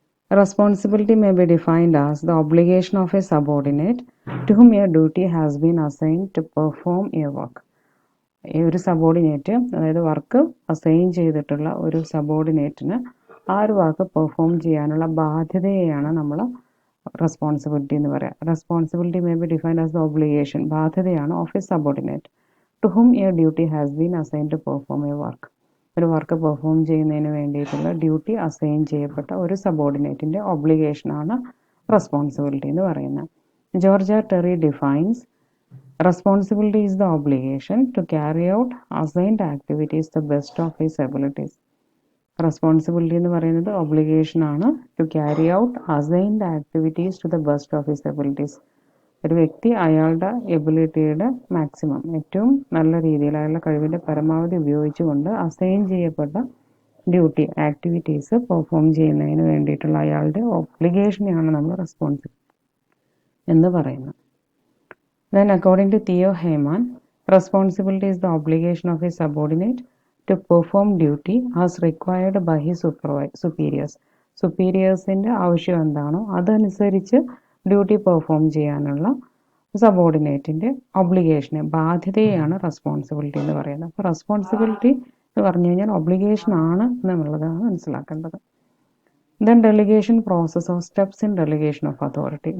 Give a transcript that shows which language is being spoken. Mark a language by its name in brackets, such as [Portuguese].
[English] Responsibility may be defined as the obligation of a subordinate to whom a duty has been assigned to perform a work. [Malayalam] ഒരു subordinate, അതായത് work assign ചെയ്തിട്ടുള്ള ഒരു സബോർഡിനേറ്റിന് ആ ഒരു work perform ചെയ്യാനുള്ള ബാധ്യതയെയാണ് നമ്മൾ responsibility എന്ന് പറയുക. [English] Responsibility may be defined as the obligation, ബാധ്യതയാണ് of a subordinate to whom a duty has been assign to perform a work. [Malayalam] ഒരു വർക്ക് പെർഫോം ചെയ്യുന്നതിന് വേണ്ടിയിട്ടുള്ള ഡ്യൂട്ടി അസൈൻ ചെയ്യപ്പെട്ട ഒരു സബോർഡിനേറ്റിൻ്റെ ഒബ്ലിഗേഷനാണ് റെസ്പോൺസിബിലിറ്റി എന്ന് പറയുന്നത്. [English] George R Terry defines responsibility is the obligation to carry out assigned activities to the best of his abilities. [Malayalam] Responsibility എന്ന് പറയുന്നത് obligation ആണ് [English] To carry out assigned activities to the best of his abilities. [Malayalam] ഒരു വ്യക്തി അയാളുടെ എബിലിറ്റിയുടെ maximum, ഏറ്റവും നല്ല രീതിയിൽ അയാളുടെ കഴിവിൻ്റെ പരമാവധി ഉപയോഗിച്ചുകൊണ്ട് അസൈൻ ചെയ്യപ്പെട്ട ഡ്യൂട്ടി, ആക്ടിവിറ്റീസ് പെർഫോം ചെയ്യുന്നതിന് വേണ്ടിയിട്ടുള്ള അയാളുടെ ഒബ്ലിഗേഷനെയാണ് നമ്മൾ റെസ്പോൺസിബിലിറ്റി എന്ന് പറയുന്നത്. [English] Then according to Theo Heyman, responsibility is the obligation of a subordinate to perform duty as required by his superiors. [Malayalam] സുപ്പീരിയേഴ്സിൻ്റെ ആവശ്യം എന്താണോ അതനുസരിച്ച് ഡ്യൂട്ടി പെർഫോം ചെയ്യാനുള്ള സബോർഡിനേറ്റിൻ്റെ ഒബ്ലിഗേഷനെ, ബാധ്യതയാണ് റെസ്പോൺസിബിലിറ്റി എന്ന് പറയുന്നത്. അപ്പോൾ റെസ്പോൺസിബിലിറ്റി എന്ന് പറഞ്ഞു കഴിഞ്ഞാൽ ഒബ്ലിഗേഷൻ ആണ് എന്നുള്ളതാണ് മനസ്സിലാക്കേണ്ടത്. [English] Then delegation process of steps in delegation of authority.